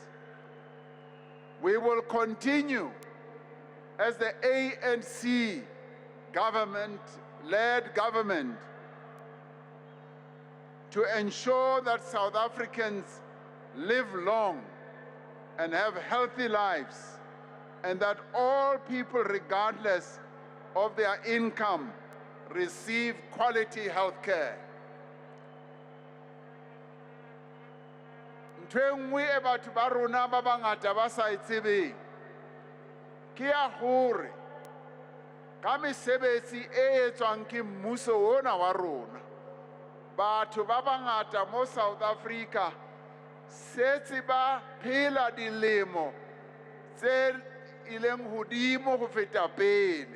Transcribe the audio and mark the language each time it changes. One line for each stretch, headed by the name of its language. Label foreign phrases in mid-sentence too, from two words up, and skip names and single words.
English: We will continue as the ANC led government to ensure that South Africans live long and have healthy lives and that all people, regardless of their income, receive quality health care.
Southern Sotho: Ntho e nngwe e batho ba rona ba bangata ba sa e tsebeng ke ya hore ka mesebetsi e etswang ke mmuso ona wa rona, batho ba bangata mo South Africa setse ba phela dilemo tse ileng hodimo ho feta pele.